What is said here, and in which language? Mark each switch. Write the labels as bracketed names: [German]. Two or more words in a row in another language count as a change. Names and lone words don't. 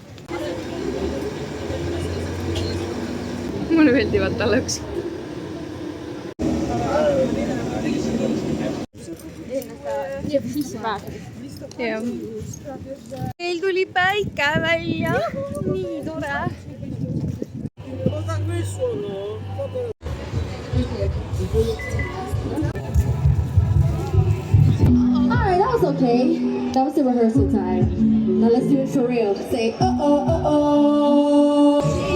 [Estonian] Mulle meeldivad talle üks. Jah. Meil tuli päike välja. Nii tore. [English] Alright, that was okay. That was the rehearsal time. Now let's do it for real. Say, uh-oh.